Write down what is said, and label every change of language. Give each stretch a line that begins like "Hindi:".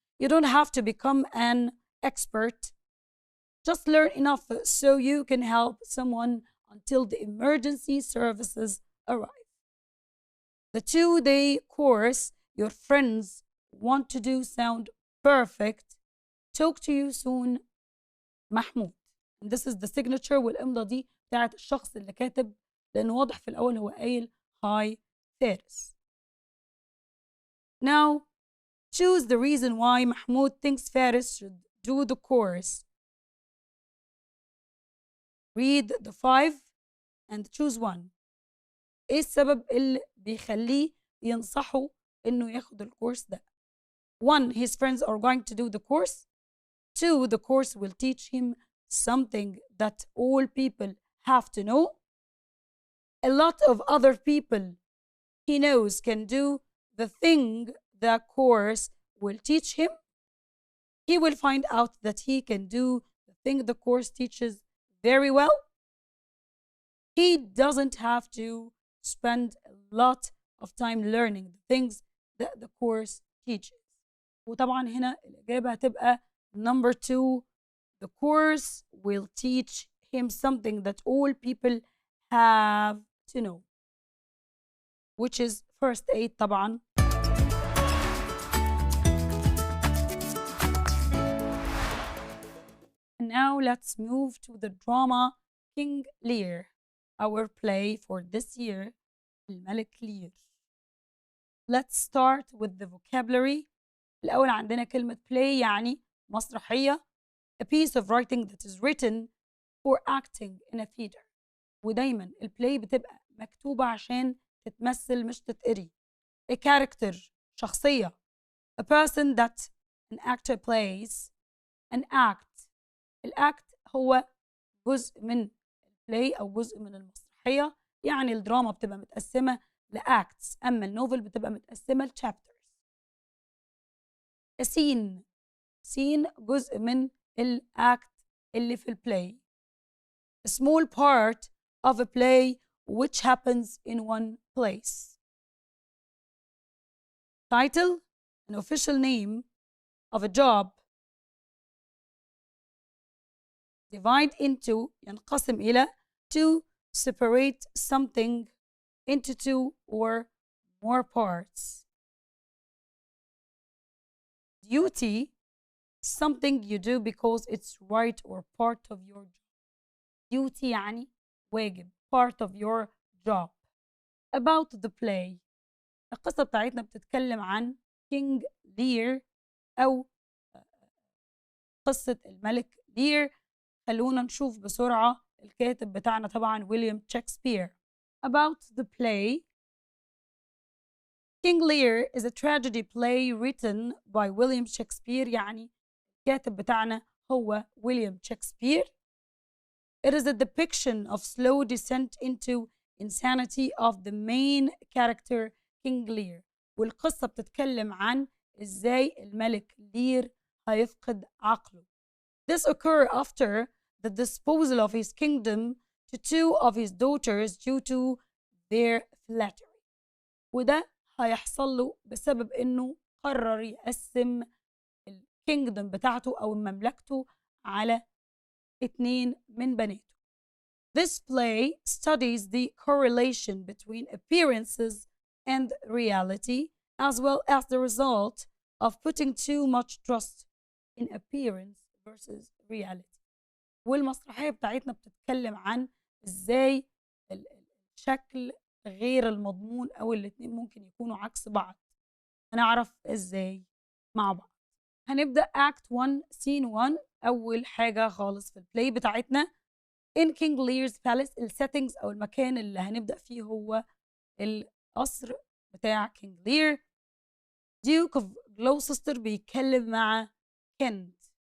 English: You don't have to become an expert. Just learn enough so you can help someone until the emergency services arrive. The 2-day course your friends want to do sound perfect. Talk to you soon, Mahmoud. And this is the signature
Arabic: والإمضة دي بتاعت الشخص اللي كاتب، لأنه واضح في الأول هو قايل hi Faris.
English: Now choose the reason why Mahmoud thinks Faris should do the course. Read the 5 and choose one.
Arabic: ايه السبب اللي بيخليه ينصحه انه ياخد الكورس ده؟ 1.
English: His friends are going to do the course. 2. The course will teach him something that all people have to know. A lot of other people he knows can do the thing the course will teach him. He will find out that he can do the thing the course teaches very well. He doesn't have to spend a lot of time learning the things that the course teaches.
Arabic: وطبعا هنا الإجابة هتبقى
English: number 2. The course will teach him something that all people have to know, which is first aid طبعا. And now let's move to the drama King Lear, our play for this year, الملك Lear. Let's start with the vocabulary.
Arabic: الأول عندنا كلمة
English: play
Arabic: يعني مسرحية,
English: a piece of writing that is written for acting in a theater.
Arabic: ودايما البلاي بتبقى مكتوبة عشان تتمثل مش تتقري.
English: A character شخصية, a person that an actor plays, an act.
Arabic: الأكت هو جزء من البلاي أو جزء من المسرحية، يعني الدراما بتبقى متقسمة لأكتس، أما النوفل بتبقى متقسمة لشابترز. scene جزء من الأكت اللي في البلاي.
English: A small part of a play which happens in one place. Title, an official name of a job. Divide into
Arabic: ينقسم إلى
English: to separate something into 2 or more parts. Duty, something you do because it's right or part of your job. Duty
Arabic: يعني واجب,
English: part of your job. About the play,
Arabic: القصة بتاعتنا بتتكلم عن King Lear أو قصة الملك لير. خلونا نشوف بسرعة الكاتب بتاعنا طبعا ويليام شكسبير.
English: About the play, King Lear is a tragedy play written by William Shakespeare.
Arabic: يعني الكاتب بتاعنا هو ويليام شكسبير.
English: It is a depiction of slow descent into insanity of the main character King Lear.
Arabic: والقصة بتتكلم عن إزاي الملك لير هيفقد عقله.
English: This occurred after the disposal of his kingdom to 2 of his daughters due to their flattery.
Arabic: وده هيحصل له بسبب إنه قرر يقسم الكينجدم بتاعته أو مملكته على 2 من بناته.
English: This play studies the correlation between appearances and reality, as well as the result of putting too much trust in appearance versus reality.
Arabic: والمسرحية بتاعتنا بتتكلم عن إزاي الشكل غير المضمون أو الاتنين ممكن يكونوا عكس بعض. هنعرف إزاي مع بعض. هنبدأ Act 1 Scene 1. أول حاجة خالص في البلاي بتاعتنا
English: In King Lear's Palace.
Arabic: السيتنجز أو المكان اللي هنبدأ فيه هو القصر بتاع King Lear. Duke of Gloucester بيتكلم مع Kent.